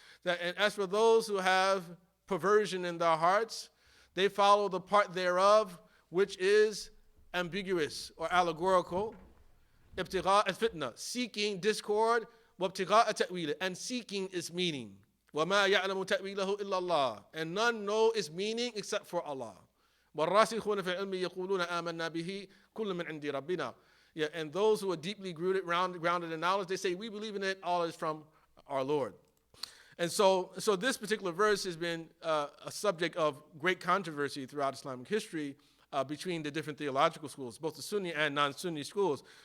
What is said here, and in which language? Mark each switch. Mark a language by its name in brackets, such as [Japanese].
[English] And as for those who have perversion in their hearts, they follow the part thereof which is ambiguous or allegorical. [Arabic] ابتغاء الفتنة, [English] seeking discord, [Arabic] وابتغاء تأويله, [English] and seeking its meaning. [Arabic] وما يعلم تأويله إلا الله, [English] and none know its meaning except for Allah. [Arabic] والراسخون في العلم يقولون آمنا به كل من عند ربنا. [English] And those who are deeply grounded in knowledge, they say, we believe in it, all is from our Lord. And so this particular verse has been a subject of great controversy throughout Islamic history between the different theological schools, both the Sunni and non-Sunni schools.